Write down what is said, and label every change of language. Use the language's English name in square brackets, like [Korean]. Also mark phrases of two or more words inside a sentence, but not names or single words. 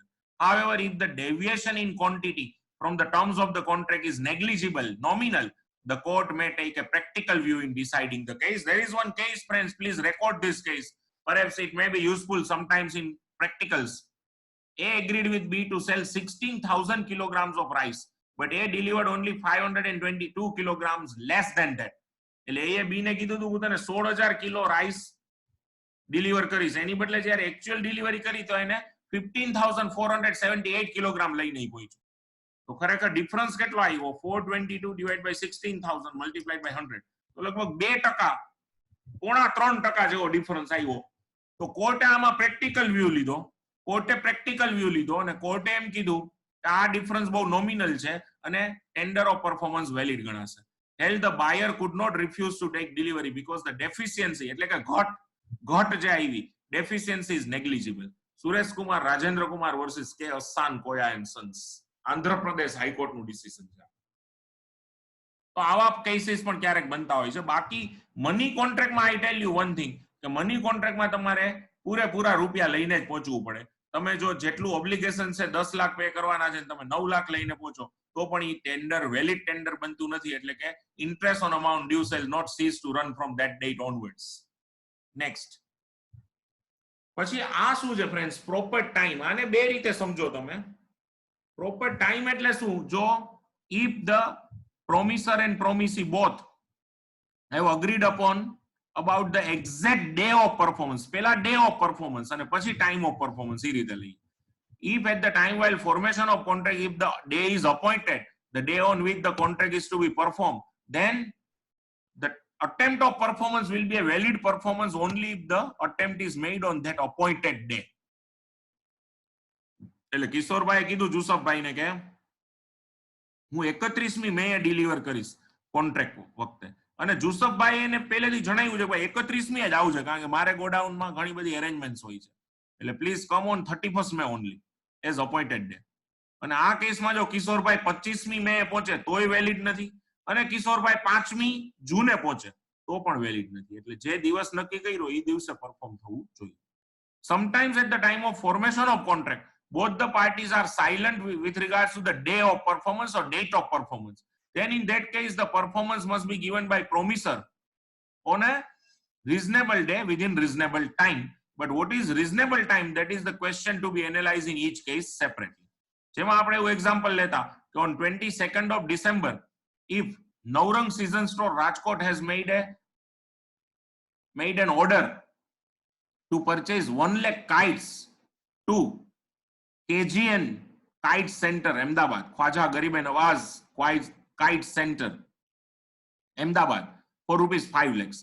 [English] However, if the deviation in quantity from the terms of the contract is negligible, nominal, the court may take a practical view in deciding the case. There is one case, friends, please record this case. Perhaps it may be useful sometimes in practicals. A agreed with B to sell 16,000 kilograms of rice, but A delivered only 522 kilograms less than that. [Gujarati] એટલે A B ને કીધું તું તને 16,000 [English] kilo rice deliver [Gujarati] કરીશ, એની બદલે જ્યારે [English] actual delivery [Gujarati] કરી તો એને 15,478 કિલોગ્રામ લઈને પહોંચ્યો. તો ખરેખર ડિફરન્સ કેટલો આવ્યો? 422 [English] divide by [Gujarati] 16,000 [English] multiplied by [Gujarati] 100, તો લગભગ 2%, 3% જેવો ડિફરન્સ આવ્યો. તો કોર્ટે આમાં [English] practical view [Gujarati] લીધો. અને કોર્ટે એમ કીધું કે આ ડિફરન્સ બહુ નોમિનલ છે અને [English] tender of performance valid [Gujarati] ગણાશે. [English] Held the buyer could not refuse to take delivery because the deficiency, [Gujarati] એટલે કે ઘટ જે આવી, [English] deficiency is negligible. [Gujarati] સુરેશ કુમાર રાજેન્દ્ર કુમાર વર્સિસ કે અસાન કોયા એન્ડ સન્સ, આંધ્રપ્રદેશ હાઈકોર્ટ નું ડિસિઝન છે. તો આવા કેસીસ પણ ક્યારેક બનતા હોય છે. બાકી મની કોન્ટ્રાક્ટમાં [English] I tell you one thing [Gujarati] કે મની કોન્ટ્રાક્ટમાં તમારે પૂરેપૂરા રૂપિયા લઈને જ પહોંચવું પડે. તમે જો જેટલું ઓબ્લિગેશન છે 10 લાખ પે કરવાના છે તમે 9 લાખ લઈને પહોંચો તો પણ એ [English] tender valid tender [Gujarati] બનતું નથી એટલે કે [English] interest on amount due shall not cease to run from that date onwards. [Gujarati] નેક્સ્ટ પછી આ શું છે ફ્રેન્ડ્સ [English] proper time. [Gujarati] આને બે રીતે સમજો તમે. [English] proper time [Gujarati] એટલે શું? [English] જો if the promisor and promisee both have agreed upon about the exact day of performance, પેલા day of performance [Gujarati] અને પછી [English] time of performance [Gujarati] એ રીતે લઈએ. [English] If at the time while formation of contract, if the day is appointed, the day on which the contract is to be performed, then the attempt of performance will be a valid performance only if the attempt is made on that appointed day. [Gujarati] એટલે કિશોરભાઈ કીધું જુસફભાઈને કે હું 31મી મે ડિલિવર કરીશ કોન્ટ્રાક્ટ વખતે અને જુસફભાઈ એને પહેલેથી જણાવ્યું છે કે ભાઈ 31મી જ આવશે કારણ કે મારે ગોડાઉનમાં ઘણી બધી અરેન્જમેન્ટ્સ હોય છે એટલે [English] please come on 31st May only as appointed day. [Gujarati] અને આ કેસમાં જો કિશોરભાઈ 25મી મે પહોંચે તોય વેલિડ નથી અને કિશોરભાઈ 5મી જૂને પહોંચે તો પણ વેલિડ નથી. એટલે જે દિવસ નક્કી કર્યો એ દિવસે પરફોર્મ થવું જોઈએ. [English] Sometimes at the time of formation of contract, both the parties are silent with regards to the day of performance or date of performance. Then in that case, the performance must be given by promisor on a reasonable day within reasonable time. But what is reasonable time? That is the question to be analyzed in each case separately. [Gujarati] જેમાં આપણે એવું એક્ઝામ્પલ લેતા કે [English] on 22nd of December, if Naurang Season Store Rajkot has made an order to purchase 1 lakh kites to KGN Kite Center, Ahmedabad, Khwaja Garib Nawaz Kite Center, Ahmedabad, for rupees 5 lakhs.